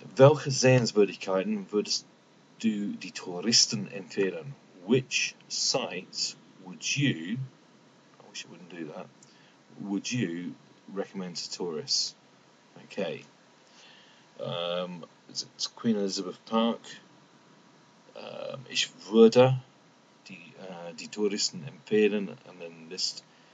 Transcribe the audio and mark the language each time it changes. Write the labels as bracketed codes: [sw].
[de] Welche Sehenswürdigkeiten würdest du die Touristen empfehlen? [en] Which sites would you, I wish I wouldn't do that, would you recommend to tourists? Okay. It's Queen Elizabeth Park. [de] Ich würde die Touristen empfehlen, [en] and then list.